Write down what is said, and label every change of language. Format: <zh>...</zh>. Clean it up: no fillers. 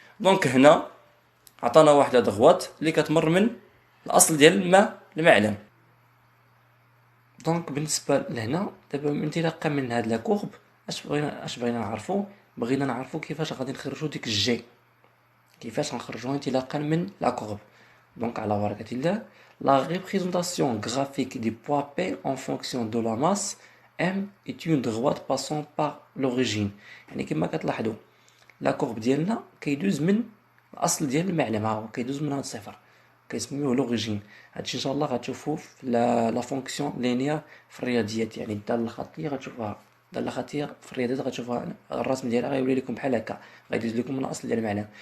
<ar>دونك هنا عطانا واحد الضغوات اللي كتمر من الاصل ديال الماء المعلم. دونك بالنسبه لهنا دابا انطلاقا من هاد لا كورب اش بغينا نعرفو؟ بغينا نعرفو كيفاش غادي نخرجو ديك الجي، كيفاش غنخرجوها انطلاقا من لا كورب.</ar> <fr>Donc, à la baraka الله, la représentation graphique du poids P en fonction de la masse M est une droite passant par l'origine.</fr> <ar>يعني كما كتلاحظوا لا كورب ديالنا كيدوز من الاصل ديال المعلم، ها هو كيدوز من هاد الصفر كيسميوه لوريجين. هادشي ان شاء الله غتشوفوه في لا فونكسيون لينيير في الرياضيات، يعني الداله الخطيه غتشوفوها، الداله الخطيه في الرياضيات غتشوفوها الرسم ديالها غيولي لكم بحال هكا، غيدوز لكم من الاصل ديال المعلم.</ar>